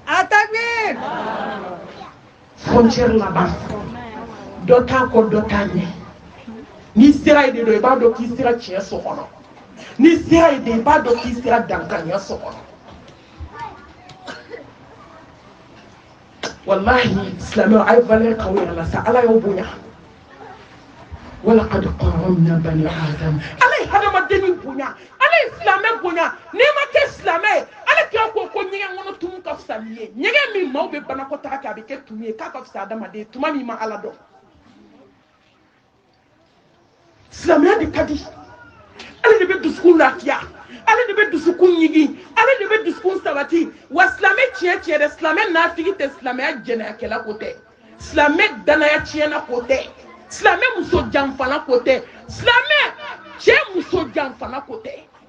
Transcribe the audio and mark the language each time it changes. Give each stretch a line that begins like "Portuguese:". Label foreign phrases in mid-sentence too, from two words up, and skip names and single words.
Bambara: frontière laban dɔ t'a kɔ dɔ t'a ɲɛ n'i sera yen de dɔn i b'a dɔn k'i sera tiɲɛ so kɔnɔ n'i sera yen de i b'a dɔn k'i sera dankaniya so kɔnɔ wallahi silamɛw a ye valeur k'aw yɛrɛ la sa ala y'aw bonya
Arabic: ولقد كرمنا بني آدم
Bambara: ala ye hadamadennin bonya ala ye silamɛ bonya n'i ma kɛ silamɛ ye ala kira ko ɲɛgɛn kɔnɔ tumu ka fisa n'i ye ɲɛgɛn min maaw bɛ banakɔtaga kɛ a bɛ kɛ tumu ye k'a ka fisa adamaden tuma min ma ala dɔn silamɛya de ka di ale de bɛ dusukun lafiya ale de bɛ dusukun ɲigi ale de bɛ dusukun sabati wa silamɛ tiɲɛ tiɲɛ dɛ silamɛ nafigi tɛ silamɛya jɛnɛyakɛla ko tɛ silamɛ danaya tiɲɛna ko tɛ silamɛ muso janfana ko tɛ silamɛ cɛ muso janfana ko tɛ